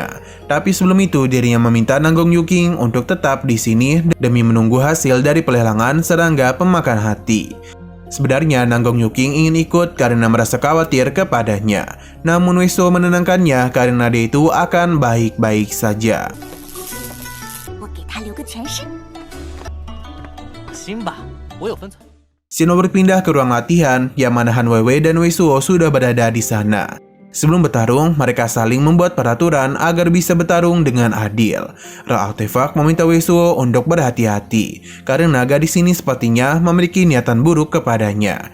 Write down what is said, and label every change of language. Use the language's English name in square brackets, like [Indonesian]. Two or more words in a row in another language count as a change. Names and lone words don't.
[Indonesian] Tapi sebelum itu dirinya meminta Anggong Yuking untuk tetap di sini demi menunggu hasil dari pelelangan serangga pemakan hati. Sebenarnya Anggong Yuking ingin ikut karena merasa khawatir kepadanya. Namun Wei Suo menenangkannya karena dia itu akan baik-baik saja. [Chinese] 我给他留个全尸。行吧，我有分寸。 [Indonesian] Xinwo berpindah ke ruang latihan, yang mana Han Weiwei dan Wei Suo sudah berada di sana. Sebelum bertarung, mereka saling membuat peraturan agar bisa bertarung dengan adil. Roh artefak meminta Wei Suo untuk berhati-hati, karena gadis ini sepertinya memiliki niatan buruk kepadanya.